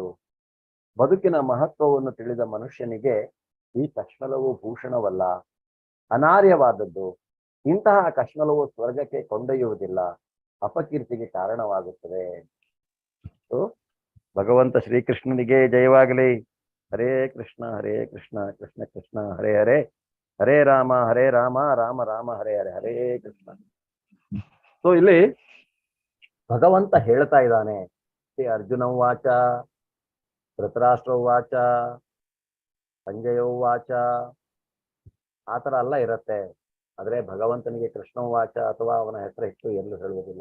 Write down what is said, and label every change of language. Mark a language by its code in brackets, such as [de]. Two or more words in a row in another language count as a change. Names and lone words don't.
[kn] ಬದುಕಿನ ಮಹತ್ವವನ್ನು ತಿಳಿದ ಮನುಷ್ಯನಿಗೆ ಈ ಕಶ್ಮಲವು ಭೂಷಣವಲ್ಲ, ಅನಾರ್ಯವಾದದ್ದು. ಇಂತಹ ಕಶ್ಮಲವು ಸ್ವರ್ಗಕ್ಕೆ ಕೊಂಡೊಯ್ಯುವುದಿಲ್ಲ, ಅಪಕೀರ್ತಿಗೆ ಕಾರಣವಾಗುತ್ತದೆ. ಭಗವಂತ ಶ್ರೀಕೃಷ್ಣನಿಗೆ ಜಯವಾಗಲಿ. [sa] ಹರೇ ಕೃಷ್ಣ ಕೃಷ್ಣ ಕೃಷ್ಣ ಹರೇ ಹರೇ, ಹರೇ ರಾಮ ರಾಮ ರಾಮ ಹರೇ ಹರೇ, ಹರೇ ಕೃಷ್ಣ. [kn] ಸೊ ಇಲ್ಲಿ ಭಗವಂತ ಹೇಳ್ತಾ ಇದ್ದಾನೆ, [sa] ಅರ್ಜುನ ವಾಚ, ಧೃತರಾಷ್ಟ್ರ ವಾಚ, ಸಂಜಯ ವಾಚ. [kn] ಆತರ ಅಲ್ಲ ಇರತ್ತೆ. ಆದ್ರೆ ಭಗವಂತನಿಗೆ ಕೃಷ್ಣ ವಾಚ ಅಥವಾ ಅವನ ಹೆಸರು ಹೆಚ್ಚು ಎಲ್ಲೂ ಹೇಳುವುದಿಲ್ಲ.